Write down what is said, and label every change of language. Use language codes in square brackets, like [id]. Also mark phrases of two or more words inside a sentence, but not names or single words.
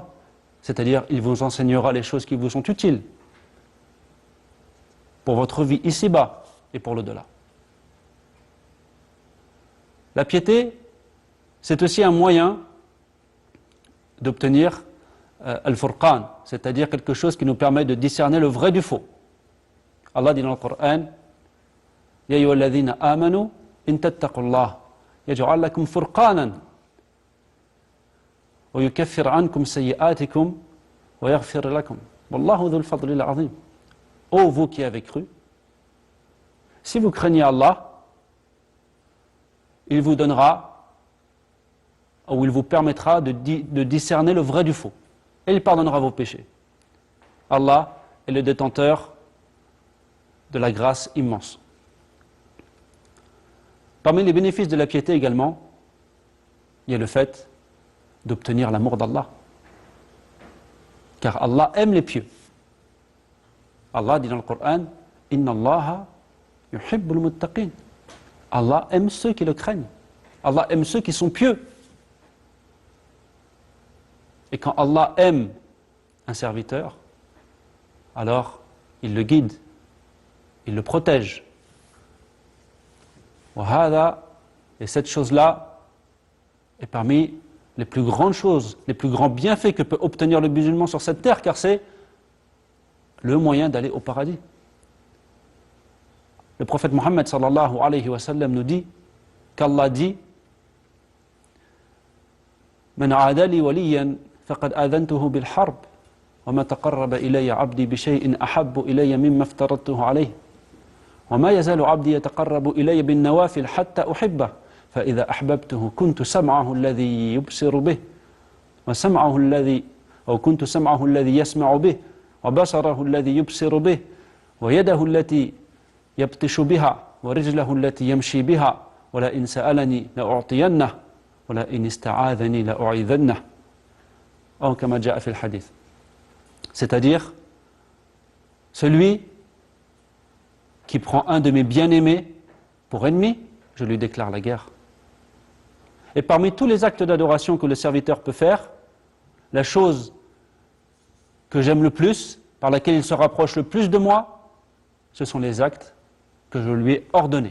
[fr] C'est-à-dire, il vous enseignera les choses qui vous sont utiles pour votre vie ici-bas et pour l'au-delà. La piété, c'est aussi un moyen d'obtenir al-furqan, c'est-à-dire quelque chose qui nous permet de discerner le vrai du faux. Allah dit dans le Coran, [ar] يا أيها الذين آمنوا إن تتقوا الله يجعل لكم فرقانا ويكفر عنكم سيئاتكم ويغفر لكم. والله ذو الفضل العظيم. [fr] Ô vous qui avez cru, si vous craignez Allah, il vous donnera, ou il vous permettra de discerner le vrai du faux. Et il pardonnera vos péchés. Allah est le détenteur de la grâce immense. Parmi les bénéfices de la piété également, il y a le fait d'obtenir l'amour d'Allah. Car Allah aime les pieux. Allah dit dans le Coran, [ar] إن الله يحب المتقين. [fr] Allah aime ceux qui le craignent. Allah aime ceux qui sont pieux. Et quand Allah aime un serviteur, alors il le guide, il le protège. Et cette chose-là est parmi les plus grandes choses, les plus grands bienfaits que peut obtenir le musulman sur cette terre, car c'est le moyen d'aller au paradis. Le prophète Mohammed [ar] صلى الله عليه وسلم [fr] nous dit qu'Allah dit [ar] من عادى لي وليا فقد آذنته بالحرب وما تقرب إلي عبدي بشيء أحب إلي مما افترضته عليه وما يزال عبدي يتقرب إلي بالنوافل حتى أحبه فإذا أحببته كنت سمعه الذي يبصر به وسمعه الذي أو كنت سمعه الذي يسمع به وبصره الذي يبصر به ويده التي يبطش بها ورجله التي يمشي بها ولئن سألني لأعطينه ولئن استعاذني لأعيذنه أو كما جاء في الحديث. [fr] C'est-à-dire celui qui prend un de mes bien-aimés pour ennemi, je lui déclare la guerre. Et parmi tous les actes d'adoration que le serviteur peut faire, la chose que j'aime le plus, par laquelle il se rapproche le plus de moi, ce sont les actes que je lui ai ordonnés.